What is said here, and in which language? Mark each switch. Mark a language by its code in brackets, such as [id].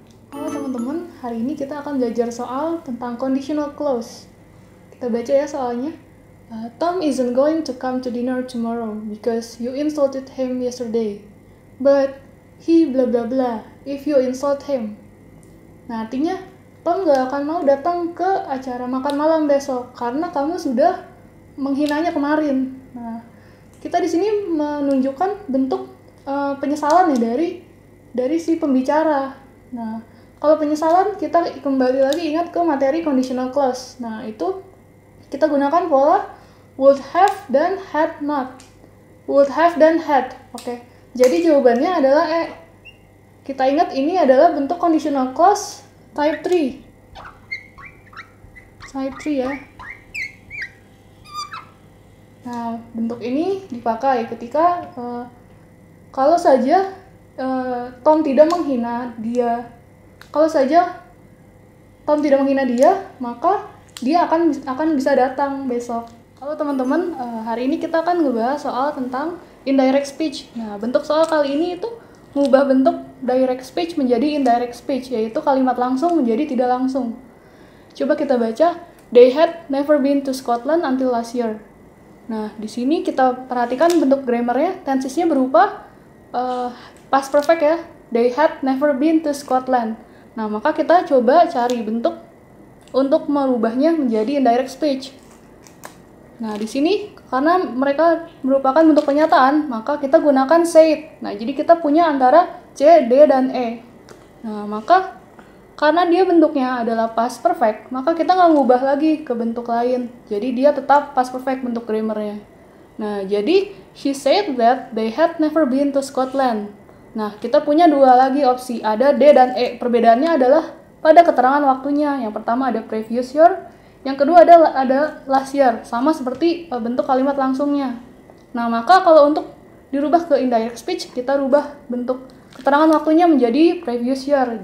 [id] Halo teman-teman, hari ini kita akan belajar soal tentang conditional clause. Kita baca ya soalnya. [en] Tom isn't going to come to dinner tomorrow because you insulted him yesterday. But he blah blah blah if you insult him. [id] Nah, artinya Tom gak akan mau datang ke acara makan malam besok karena kamu sudah menghinanya kemarin. Nah, kita di sini menunjukkan bentuk penyesalan ya dari si pembicara. Nah, kalau penyesalan kita kembali lagi ingat ke materi conditional clause. Nah, itu kita gunakan pola would have dan had not. Would have dan had. Oke. Jadi jawabannya adalah E. Kita ingat ini adalah bentuk conditional clause type 3. Type 3 ya. Nah, bentuk ini dipakai ketika kalau saja Tom tidak menghina dia. Kalau saja Tom tidak menghina dia, maka dia akan bisa datang besok. Halo teman-teman, hari ini kita akan ngebahas soal tentang indirect speech. Nah, bentuk soal kali ini itu mengubah bentuk direct speech menjadi indirect speech, yaitu kalimat langsung menjadi tidak langsung. Coba kita baca, [en] they had never been to Scotland until last year. [id] Nah, di sini kita perhatikan bentuk grammarnya, tensesnya berupa past perfect ya. [en] They had never been to Scotland. [id] Nah, maka kita coba cari bentuk untuk merubahnya menjadi indirect speech. Nah, di sini karena mereka merupakan bentuk pernyataan, maka kita gunakan said. Nah, jadi kita punya antara C, D, dan E. Nah, maka karena dia bentuknya adalah past perfect, maka kita nggak ngubah lagi ke bentuk lain. Jadi dia tetap past perfect bentuk grammarnya. Nah, jadi [en] she said that they had never been to Scotland. [id] Nah, kita punya dua lagi opsi, ada D dan E. Perbedaannya adalah pada keterangan waktunya. Yang pertama ada previous year, yang kedua ada last year, sama seperti bentuk kalimat langsungnya. Nah, maka kalau untuk dirubah ke indirect speech, kita rubah bentuk keterangan waktunya menjadi previous year.